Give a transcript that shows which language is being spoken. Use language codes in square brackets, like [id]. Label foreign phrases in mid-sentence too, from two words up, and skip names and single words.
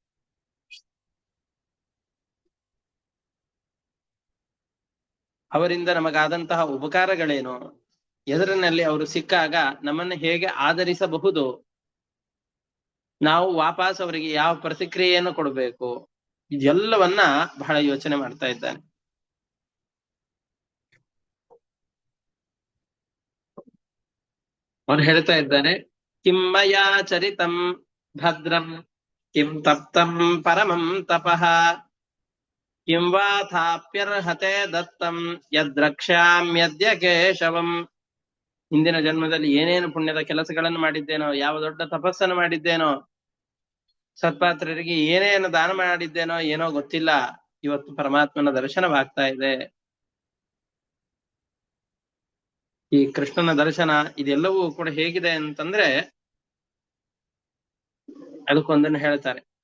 [kn] ಅವರಿಂದ ನಮಗಾದಂತಹ ಉಪಕಾರಗಳೇನು, ಎದುರಿನಲ್ಲಿ ಅವರು ಸಿಕ್ಕಾಗ ನಮ್ಮನ್ನು ಹೇಗೆ ಆದರಿಸಬಹುದು, ನಾವು ವಾಪಸ್ ಅವರಿಗೆ ಯಾವ ಪ್ರತಿಕ್ರಿಯೆಯನ್ನು ಕೊಡಬೇಕು, ಇದೆಲ್ಲವನ್ನ ಬಹಳ ಯೋಚನೆ ಮಾಡ್ತಾ ಇದ್ದಾನೆ. ಅವನು ಹೇಳ್ತಾ ಇದ್ದಾನೆ, [sa] ಕಿಮ್ಮಯಾ ಚರಿತಂ ಭದ್ರಂ ಕಿಂ ತಪ್ತಂ ಪರಮಂ ತಪಃ ಕಿಂ ವಾ ಥಾಪ್ಯರ್ಹತೆ ದತ್ತಂ ಯದ್ರಕ್ಷ್ಯಾಮ್ಯದ್ಯ ಕೇಶವಂ. [kn] ಹಿಂದಿನ ಜನ್ಮದಲ್ಲಿ ಏನೇನು ಪುಣ್ಯದ ಕೆಲಸಗಳನ್ನು ಮಾಡಿದ್ದೇನೋ, ಯಾವ ದೊಡ್ಡ ತಪಸ್ಸನ್ನು ಮಾಡಿದ್ದೇನೋ, ಸತ್ಪಾತ್ರರಿಗೆ ಏನೇನು ದಾನ ಮಾಡಿದ್ದೇನೋ ಏನೋ ಗೊತ್ತಿಲ್ಲ, ಇವತ್ತು ಪರಮಾತ್ಮನ ದರ್ಶನವಾಗ್ತಾ ಇದೆ. ಈ ಕೃಷ್ಣನ ದರ್ಶನ ಇದೆಲ್ಲವೂ ಕೂಡ ಹೇಗಿದೆ ಅಂತಂದ್ರೆ ಅದಕ್ಕೊಂದನ್ನು ಹೇಳ್ತಾರೆ.